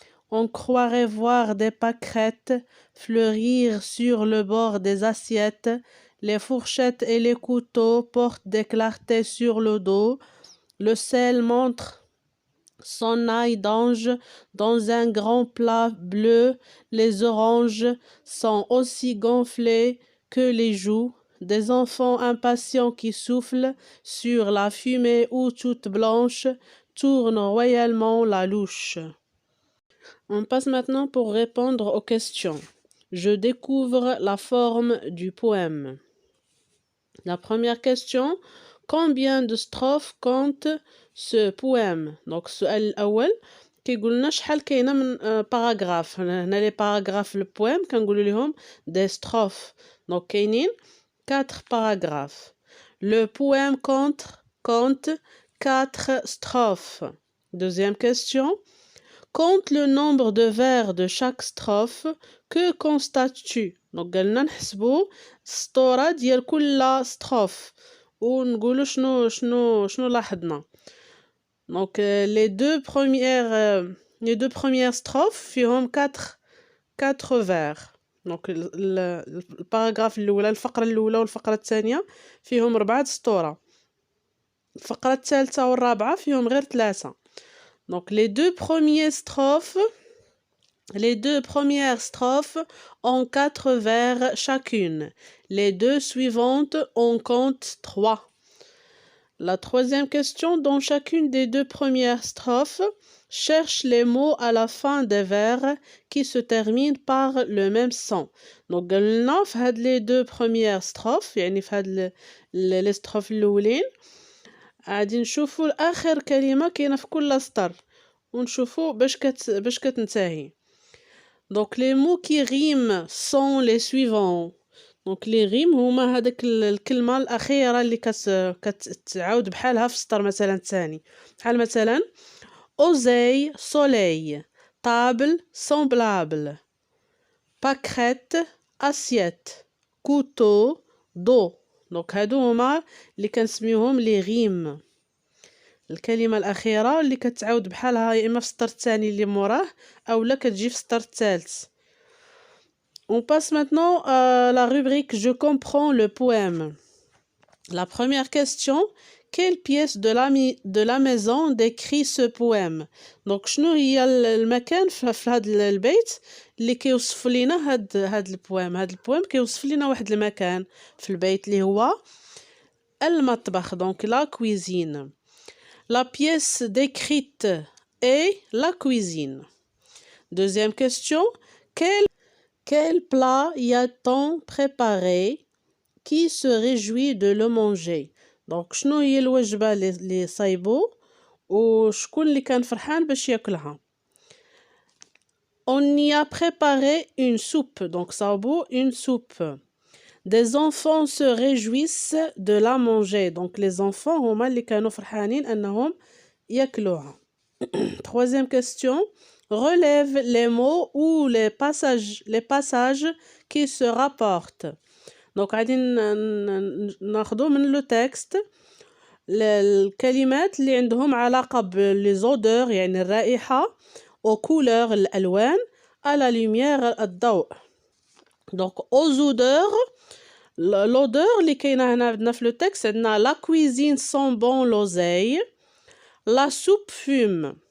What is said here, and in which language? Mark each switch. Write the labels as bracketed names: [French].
[French] On croirait voir des pâquerettes fleurir sur le bord des assiettes, les fourchettes et les couteaux portent des clartés sur le dos, le sel montre son ail d'ange dans un grand plat bleu, les oranges sont aussi gonflées que les joues, des enfants impatients qui soufflent sur la fumée où toute blanche tourne royalement la louche. On passe maintenant pour répondre aux questions. Je découvre la forme du poème. La première question, combien de strophes compte ce poème? [Arabic] Donc السؤال الأول كيقول لنا شحال كاينة من باراغراف. هنا لي باراغراف البويم كنقولوا لهم des strophes. [French] Donc [Arabic] كاينين [French] 4 paragraphes. Le poème compte 4 strophes. Deuxième question. Compte le nombre de vers de chaque strophe. Que constates-tu? [Arabic] Donc قالنا نحسبوا السطورة ديال كل strophe ونقولوا شنو لاحظنا. [French] Donc les deux premières strophes [Arabic] فيهم [French] 4 vers. [Arabic] Donc الباراغراف الأولى الفقرة الأولى والفقرة الثانية فيهم 4 سطورة. الفقرة الثالثة والرابعة فيهم غير 3. [French] Donc les deux premières strophes ont 4 vers chacune. Les deux suivantes en comptent 3. La troisième question, dans chacune des deux premières strophes, cherche les mots à la fin des vers qui se terminent par le même son. [Arabic] Donc قلنا في هاد [French] les deux premières strophes [Arabic] يعني في هاد les strophes الأولين غادي نشوفوا آخر كلمة كاينة في كل سطر ونشوفوا باش كتنتهي. [French] Donc les mots qui riment sont les suivants. [Arabic] Donc les rimes هما هذاك الكلمة الأخيرة اللي كتعاود بحالها في السطر مثلا الثاني. بحال مثلا [French] oseille soleil, table semblable, pâquerette assiette, couteau dos. [Arabic] Donc هادو هما اللي كنسميوهم لي ريم. الكلمة الأخيرة اللي كتعاود بحالها يا إما في السطر الثاني اللي موراه أولا كتجي في السطر الثالث. [French] On passe maintenant à la rubrique Je comprends le poème. La première question, quelle pièce de la maison décrit ce poème? [Arabic] Donc شنو هي المكان في هذا البيت اللي كيوصف لنا هاد البويم. هاد البويم كيوصف لنا واحد المكان في البيت اللي هو المطبخ. [French] Donc la cuisine. La pièce décrite est la cuisine. Deuxième question, quel plat y a-t-on préparé qui se réjouit de le manger? [Arabic] Donc شنو هي الوجبة اللي صايبو وشكون اللي كان فرحان باش ياكلها؟ [French] On y a préparé une soupe. Donc [Arabic] صاوبو [French] une soupe. Des enfants se réjouissent de la manger. [Arabic] Donc [French] les enfants [Arabic] هما اللي كانوا فرحانين أنهم ياكلوها. [French] Troisième question. Relève les mots ou les passages qui se rapportent. Donc [Arabic] غادي ناخذو من [French] le texte [Arabic] الكلمات اللي عندهم علاقة بلي زودور يعني الرائحة او كولور الألوان [French] à la lumière [Arabic] الضوء. [French] دونك aux odeurs l'odeur [Arabic] اللي كاينة هنا عندنا في لو تكست عندنا [French] la cuisine sent bon l'oseille la soupe fume.